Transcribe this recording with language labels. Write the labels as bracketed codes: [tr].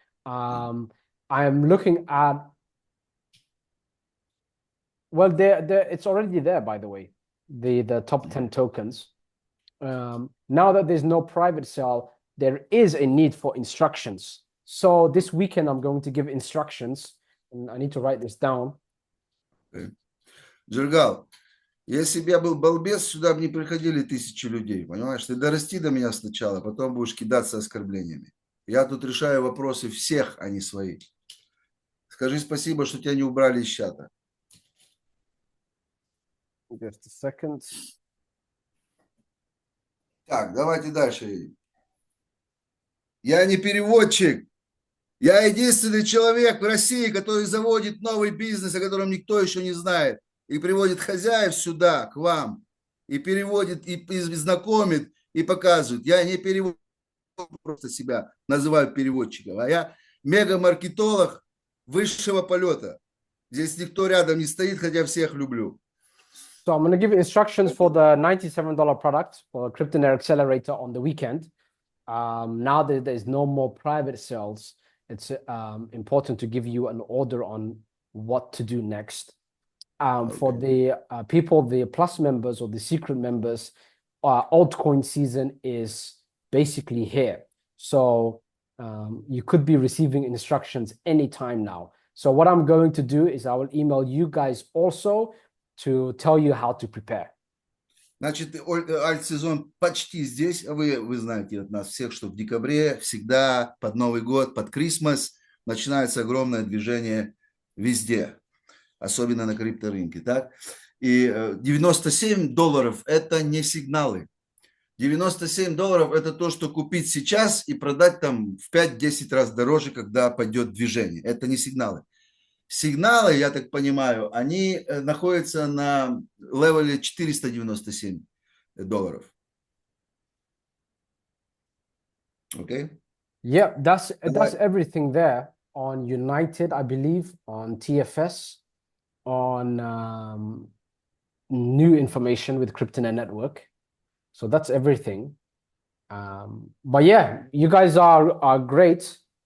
[en] I am looking at, well, it's already there, by the way, the top 10 tokens. Now that there's no private sale, there is a need for instructions. So this weekend, I'm going to give instructions, and I need to write this down. [ru] Джергал, если бы я был балбес, сюда бы не приходили тысячи людей, понимаешь? Ты дорасти до меня сначала, потом будешь кидаться оскорблениями. Я тут решаю вопросы всех, а не свои. Скажи спасибо, что тебя не убрали из чата. [en] Just a second. [ru] Так, давайте дальше. Я не переводчик. Я единственный человек в России, который заводит новый бизнес, о котором никто еще не знает. И приводит хозяев сюда, к вам. И переводит, и знакомит, и показывает. Я не переводчик, просто себя называю переводчиком. А я мега-маркетолог высшего полета. Здесь никто рядом не стоит, хотя всех люблю. [en] So I'm going to give instructions for the $97 product for Cryptonaire Accelerator on the weekend. Now that there's no more private sales, it's important to give you an order on what to do next. For the people, the Plus members or the secret members, altcoin season is basically here. So you could be receiving instructions anytime now. So what I'm going to do is I will email you guys also to tell you how to prepare. [ru] Значит, альт-сезон почти здесь. Вы знаете от нас всех, что в декабре всегда под Новый год, под Крисмас начинается огромное движение везде, особенно на крипторынке. Так? И $97 это не сигналы. $97 это то, что купить сейчас и продать там в 5-10 раз дороже, когда пойдет движение. Это не сигналы. Сигналы, я так понимаю, они находятся на левеле $497. [en] Okay? Yeah, that's everything there on United, I believe, on TFS, on new information with Cryptonaire Network. So that's everything. But yeah, you guys are great.